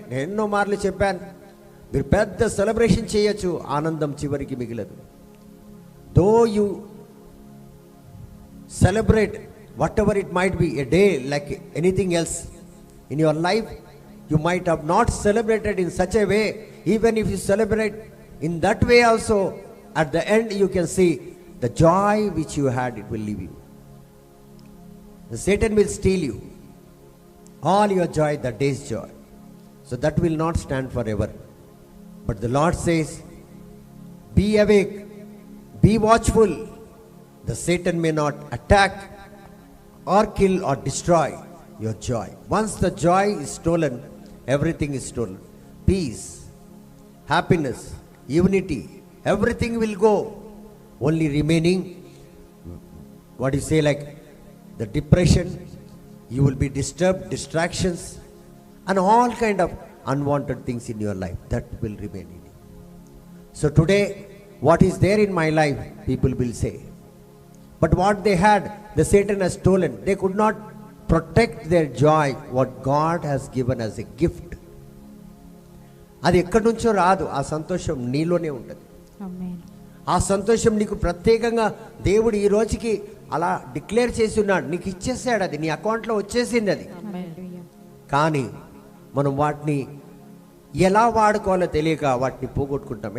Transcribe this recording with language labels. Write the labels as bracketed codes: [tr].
[te] నేను ఎన్నో మార్లు చెప్పాను, మీరు పెద్ద సెలబ్రేషన్ చేయొచ్చు, ఆనందం చివరికి మిగిలదు. [en] Though you celebrate whatever it might be a day like anything else in your life, you might have not celebrated in such a way. Even if you celebrate in that way also, at the end you can see the joy which you had, it will leave you. The Satan will steal you all your joy, the day's joy. So that will not stand forever. But the Lord says, be awake, be watchful. The Satan may not attack or kill or destroy your joy. Once the joy is stolen, everything is stolen. Peace, happiness, unity, everything will go. Only remaining, what you say, like the depression, you will be disturbed, distractions, and all kind of unwanted things in your life, that will remain in you. So today, what is there in my life, people will say. But what they had, the Satan has stolen. They could not protect their joy, what God has given as a gift. [te] అది ఎక్కడి నుంచో రాదు, ఆ సంతోషం నీలోనే ఉంటుంది. ఆమేన్. ఆ సంతోషం నీకు ప్రత్యేకంగా దేవుడు ఈ రోజుకి అలా డిక్లేర్ చేసి ఉన్నాడు, నీకు ఇచ్చేసాడు, అది నీ అకౌంట్లో వచ్చేసింది అది. హల్లెలూయా. కానీ మనం వాటిని ఎలా వాడుకోవాలో తెలియక వాటిని పోగొట్టుకుంటాం.